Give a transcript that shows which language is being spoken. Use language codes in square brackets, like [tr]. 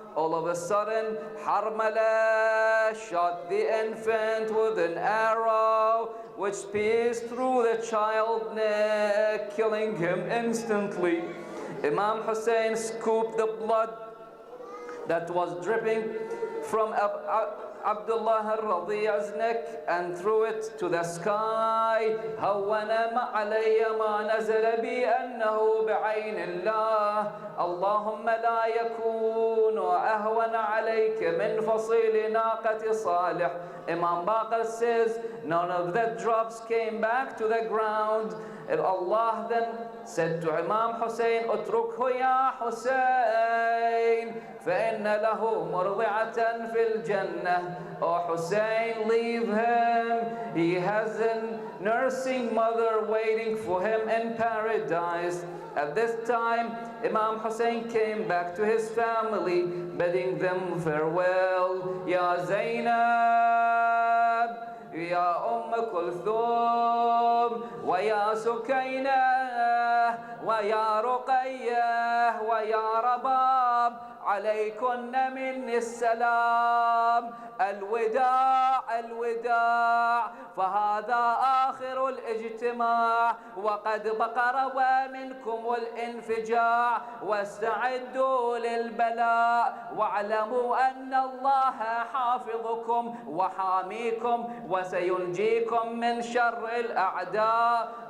[en] All of a sudden, Harmala shot the infant with an arrow, which pierced through the child's neck, killing him instantly. Imam Hussain scooped the blood that was dripping from Abdullah al-Radi'a's neck and threw it to the sky. [ar] هَوَّنَ عَلَيَّ مَا نَزَلَ بِي أَنَّهُ بِعَيْنِ اللَّهِ اللهم لا يكون أهون عليك من فصيل ناقة صالح. [en] Imam Baqir says, none of the drops came back to the ground. Allah then said to Imam Hussain, [ar] اتركه يا حسين فإن له مرضعة في الجنة. [en] Oh Hussein, leave him. He has a nursing mother waiting for him in paradise. At this time, Imam Hussain came back to his family, bidding them farewell. [ar] Ya Zainab, Ya Kulthum, wa ya Sukaina, wa ya Ruqayyah, wa ya Rabab, عليكن مني السلام. الوداع الوداع، فهذا آخر الاجتماع، وقد بقرب منكم الانفجاع، واستعدوا للبلاء، واعلموا أن الله حافظكم وحاميكم وسينجيكم من شر الأعداء.